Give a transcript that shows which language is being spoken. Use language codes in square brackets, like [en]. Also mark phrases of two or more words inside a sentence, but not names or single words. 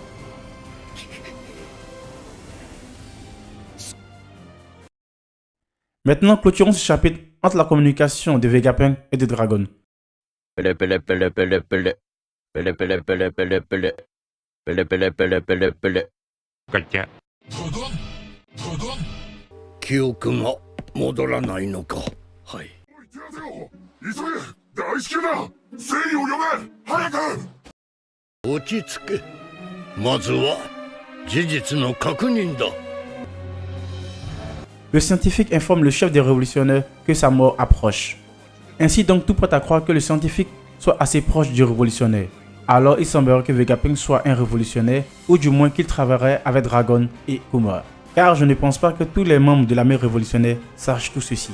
[fr] Maintenant, clôturons ce chapitre entre la communication de Vegapunk et de Dragon. Quelqu'un. [ja] 記憶が戻らないのか。はい。落ち着け。まずは事実の確認だ。 [fr] Le scientifique informe le chef des révolutionnaires que sa mort approche. Ainsi donc tout prête à croire que le scientifique soit assez proche du révolutionnaire. Alors il semblerait que Vegapunk soit un révolutionnaire, ou du moins qu'il travaillerait avec Dragon et Kuma. Car je ne pense pas que tous les membres de l'armée révolutionnaire sachent tout ceci.